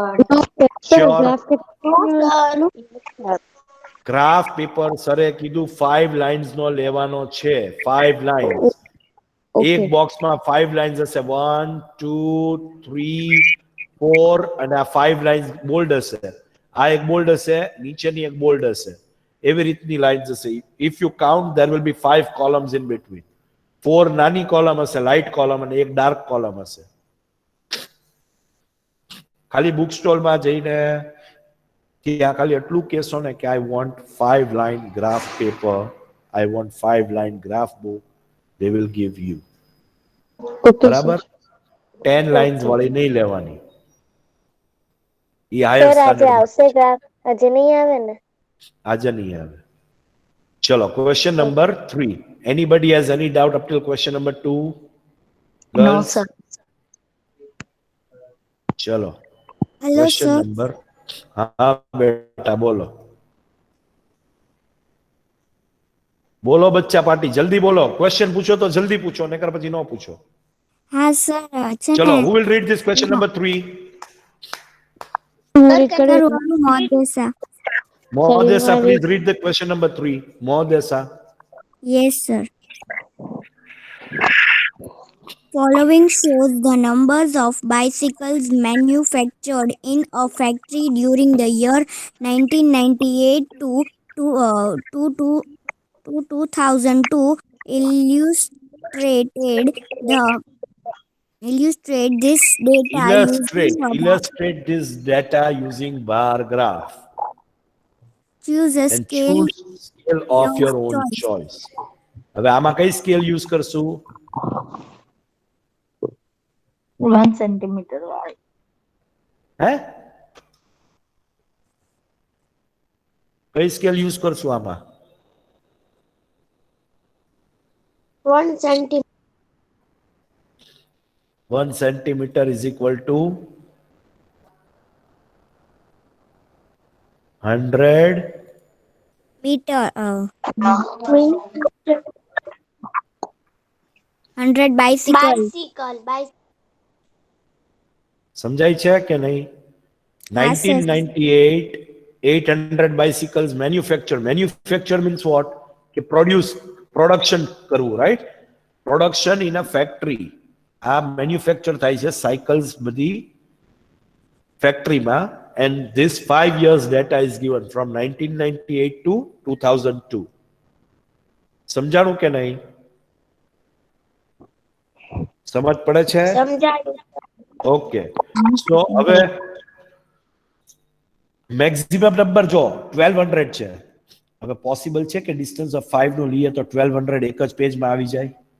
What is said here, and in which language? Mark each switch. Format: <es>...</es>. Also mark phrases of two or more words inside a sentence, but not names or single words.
<en>Sure.</en> <gu>સર.</gu> <en>Graph paper</en> <gu>સરે કીધું 5 lines નો લેવાનો છે. 5 lines. એક બોક્સમાં 5 lines હશે. 1 2 3 4 અને આ 5 lines બોલ્ડ હશે. આ એક બોલ્ડ હશે, નીચેની એક બોલ્ડ હશે. એવી રીતની લાઇન્સ હશે.</gu> <en>If you count, there will be 5 columns in between.</en> <gu>4 નાની કોલમ હશે,</gu> <en>light column,</en> <gu>અને એક ડાર્ક કોલમ હશે. ખાલી બુક સ્ટોલમાં જઈને ત્યાં ખાલી એટલું કહેશો ને કે</gu> <en>I want 5 line graph paper, I want 5 line graph book, they will give you.</en> <gu>બરાબર? 10 lines વાળી નહીં લેવાની. એ</gu> <en>higher standard</en> <gu>આવશે ગ્રાફ. આજે નહીં આવે ને? આજે નહીં આવે. ચલો,</gu> <en>question number 3. Anybody has any doubt up till question number 2? No, Girls? sir.</en> <gu>ચલો,</gu> <en>Hello, question sir. number.</en> <gu>હા બેટા બોલો. બોલો બચ્ચા પાર્ટી, જલ્દી બોલો. ક્વેશ્ચન પૂછો તો જલ્દી પૂછો, નકર પછી ન પૂછો. હા સર છે ચલો, ને</gu> <en>who will read this question number 3?</en> <gu>કરવાનું મોદેસા.</gu> <en>Mohdesa, please read the question number 3. Mohdesa. Yes, sir. Following shows the numbers of bicycles manufactured in a factory during the year 1998 to 2002 illustrated the Illustrate this data Illustrate this data using bar graph choose a and scale choose scale of of your own choice. choice.</en> <gu>હવે આમાં કઈ</gu> <en>scale use</en> <gu>કરશું? 1 centimeter વાળી. હે? કઈ</gu> <en>scale use</en> <gu>કરશું આમાં?</gu> <en>1 centimeter. 1 centimeter is equal to 100 meter 100 bicycle.</en> <gu>સમજાય છે કે નહીં? હા,</gu> <en>sir. 1998 800 bicycles manufacture means what?</en> <gu>કે production કરવું, right?</gu> <en>Production in a factory.</en> <gu>આ manufacture થાય છે cycles બધી factory માં,</gu> <en>and this 5 years data is given from 1998 to 2002.</en> <gu>સમજાણું કે નહીં? સમજ પડે છે? ઓકે. સો હવે</gu> <en>maximum number</en> <gu>જો 1200 છે. હવે પોસિબલ છે કે</gu> <en>distance of</en> <gu>5 નું લઈએ તો 1200 એક જ પેજમાં આવી જાય?</gu>